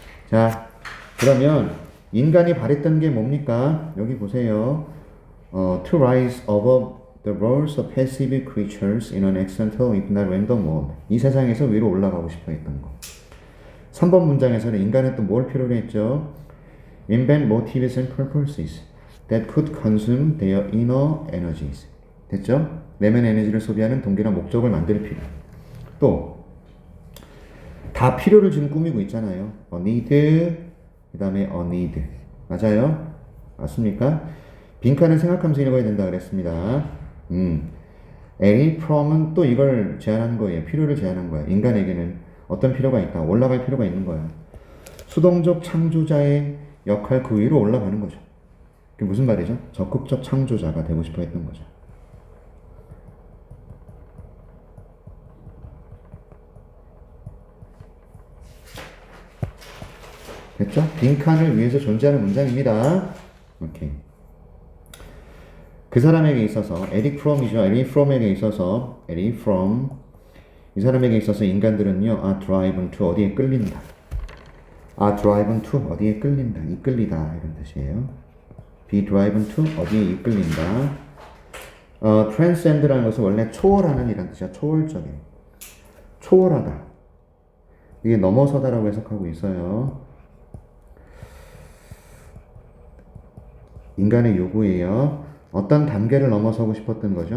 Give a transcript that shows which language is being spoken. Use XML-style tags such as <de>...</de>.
<ko>자, 그러면 인간이 바랬던 게 뭡니까? 여기 보세요.</ko> <en>To rise above the roles of passive creatures in an accidental, if not random world.</en> <ko>이 세상에서 위로 올라가고 싶어 했던 거. 3번 문장에서는 인간은 또 뭘 필요로 했죠?</ko> <en>Invent motives and purposes that could consume their inner energies.</en> <ko>됐죠? 내면 에너지를 소비하는 동기나 목적을 만들 필요. 또 다 필요를 지금 꾸미고 있잖아요.</ko> <en>A need,</en> <ko>그 다음에</ko> <en>a need.</en> <ko>맞아요? 맞습니까? 빈칸을 생각하면서 읽어야 된다 그랬습니다. A from은 또 이걸 제안한 거예요. 필요를 제안한 거야. 인간에게는 어떤 필요가 있다. 올라갈 필요가 있는 거야. 수동적 창조자의 역할 그 위로 올라가는 거죠. 그게 무슨 말이죠? 적극적 창조자가 되고 싶어 했던 거죠. 됐죠? 빈칸을 위해서 존재하는 문장입니다. 오케이. 그 사람에게 있어서 에릭 프롬이죠. 에릭 프롬에게 있어서 에릭 프롬 이 사람에게 있어서 인간들은요.</ko> <en>are driven to</en> <ko>어디에 끌린다.</ko> <en>are driven to 어디에 끌린다.</en> <ko>이끌리다 이런 뜻이에요.</ko> <en>be driven to</en> <ko>어디에 이끌린다. transcend라는 것은 원래 초월하는 이란 뜻이야. 초월적인. 초월하다. 이게 넘어서다라고 해석하고 있어요. 인간의 요구예요. 어떤 단계를 넘어서고 싶었던 거죠?</ko>